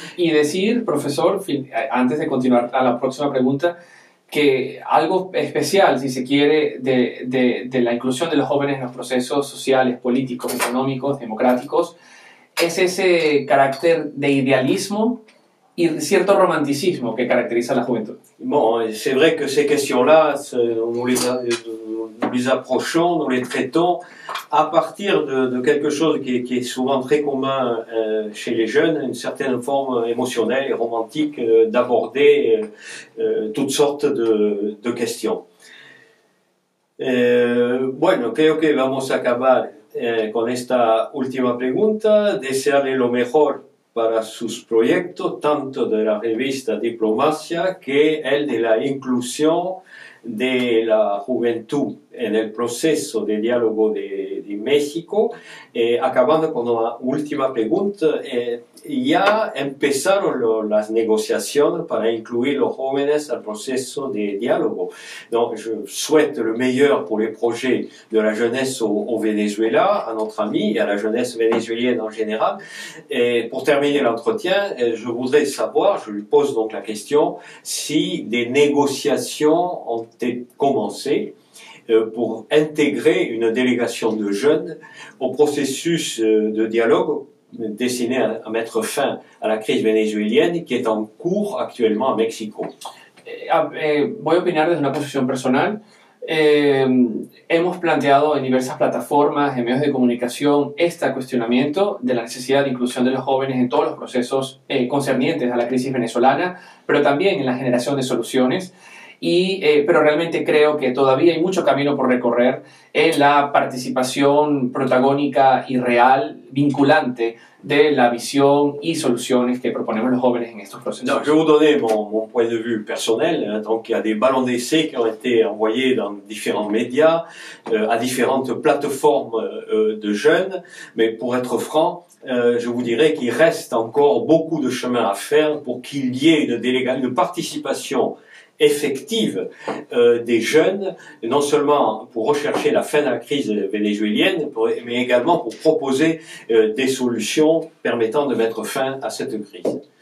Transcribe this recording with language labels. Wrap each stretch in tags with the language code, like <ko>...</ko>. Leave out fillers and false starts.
<es>Y decir, profesor, antes de continuar a la próxima pregunta, que algo especial, si se quiere, de la inclusión de los jóvenes en los procesos sociales, políticos, económicos, democráticos, es ese carácter de idealismo y cierto romanticismo que caracteriza a la juventud.</es> <fr>Bon, c'est vrai que ces questions-là, nous les approchons, nous les traitons à partir de quelque chose qui est souvent très commun chez les jeunes, une certaine forme émotionnelle et romantique d'aborder toutes sortes de questions.</fr> <es>Bueno, creo que vamos a acabar con esta última pregunta. Desearle lo mejor para sus proyectos, tanto de la revista Diplomacia que el de la inclusión de la juventud en el proceso de diálogo de México. Acabando con una última pregunta, ya empezaron las negociaciones para incluir los jóvenes al proceso de diálogo.</es> <fr>Donc, je souhaite le meilleur pour les projets de la jeunesse au Venezuela, à notre ami et à la jeunesse vénézuélienne en général. Et pour terminer l'entretien, je voudrais savoir, je lui pose donc la question, si des négociations ont été commencées pour intégrer une délégation de jeunes au processus de dialogue destiné à mettre fin à la crise vénézuélienne qui est en cours actuellement à Mexico.</fr> <es>Voy a opinar desde una posición personal. Hemos planteado en diversas plataformas, en medios de comunicación, este cuestionamiento de la necesidad de inclusión de los jóvenes en todos los procesos concernientes a la crisis venezolana, pero también en la generación de soluciones. Pero realmente creo que todavía hay mucho camino por recorrer en la participación protagónica y real, vinculante, de la visión y soluciones que proponemos los jóvenes en estos procesos.</es> <fr>Non, je vais vous donner mon point de vue personnel. Donc, il y a des ballons d'essai qui ont été envoyés dans différents médias, à différentes plateformes de jeunes. Mais pour être franc, je vous dirais qu'il reste encore beaucoup de chemin à faire pour qu'il y ait une participation effective des jeunes, non seulement pour rechercher la fin de la crise vénézuélienne, mais également pour proposer des solutions permettant de mettre fin à cette crise.</fr>